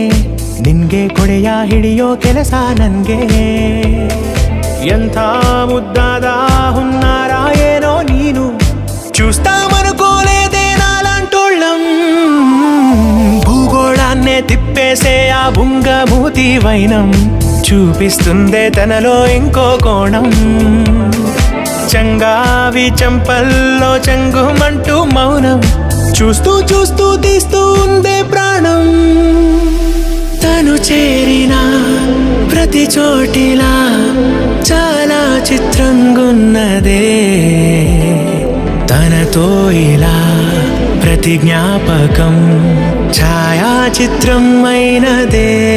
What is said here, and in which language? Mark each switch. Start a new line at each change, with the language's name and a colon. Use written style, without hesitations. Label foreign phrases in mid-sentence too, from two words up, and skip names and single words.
Kannada: ನಿನ್ಗೆ ಕೊಡೆಯ ಹಿಡಿಯೋ ಕೆಲಸ ನನ್ಗೆ ಎಂಥ ముద్దాದ ಹುನ್ನಾರ ಏನೋ ನೀನು
Telugu: చూస్తామనుకోలేదే నాలాంటోళ్ళం భూగోళాన్నే తిప్పేసే ఆ బుంగమూతి వైనం చూపిస్తుందే తనలో ఇంకో కోణం చంగావి చంపల్లో చంగుమంటూ మౌనం చూస్తూ చూస్తూ తీస్తూ ఉందే ప్రాణం తను చేరిన ప్రతి చోటిలా చాలా చిత్రంగున్నదే తనతో ఇలా ప్రతి జ్ఞాపకం ఛాయాచిత్రం అయినదే